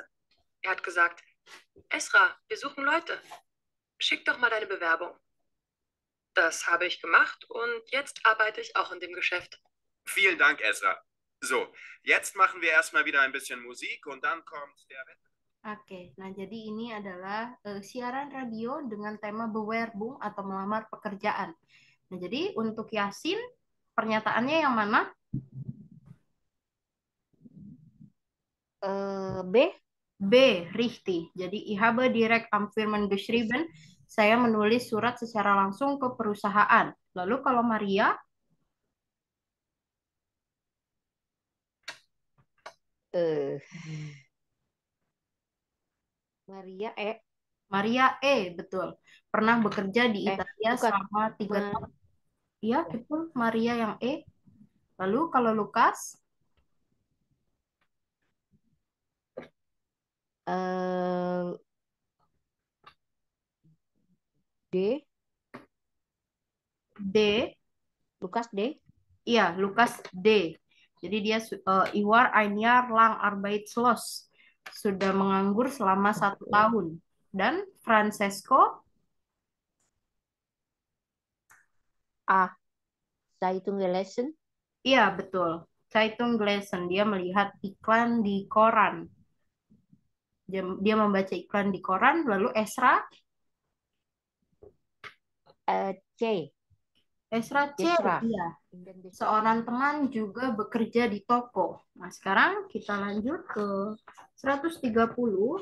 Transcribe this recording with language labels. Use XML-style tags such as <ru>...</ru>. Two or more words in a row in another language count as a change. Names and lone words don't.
<de>Er hat gesagt, Esra, wir suchen Leute. Schick doch mal deine Bewerbung. Das habe ich gemacht und jetzt arbeite ich auch in dem Geschäft. Vielen Dank, Ezra. So, jetzt machen wir erstmal wieder ein bisschen Musik und dann kommt der Wetter.</de> <id>Oke, nah jadi ini adalah siaran radio dengan tema bewerbung atau melamar pekerjaan. Nah, jadi untuk Yasin, pernyataannya yang mana? B.</id> <de>B, richtig. Jadi, ich habe direkt am Firmen geschrieben.</de> <id>Saya menulis surat secara langsung ke perusahaan. Lalu kalau Maria? Maria E. Maria E, betul. Pernah bekerja di Italia bukan. selama 3 tahun. Iya, betul. Maria yang E. Lalu kalau Lukas? D. D. Lukas D. Iya, Lukas D. Jadi dia</id> <de>Iwar ein Jahr lang arbeitslos.</de> <id>Sudah menganggur selama 1 tahun. Dan Francesco? A.</id> <de>Zeitung gelesen.</de> <id>Iya, betul.</id> <de>Zeitung gelesen.</de> <id>Dia melihat iklan di koran. Dia membaca iklan di koran. Lalu Esra? C. Esra C. Esra. Iya. Seorang teman juga bekerja di toko. Nah, sekarang kita lanjut ke 130.</id>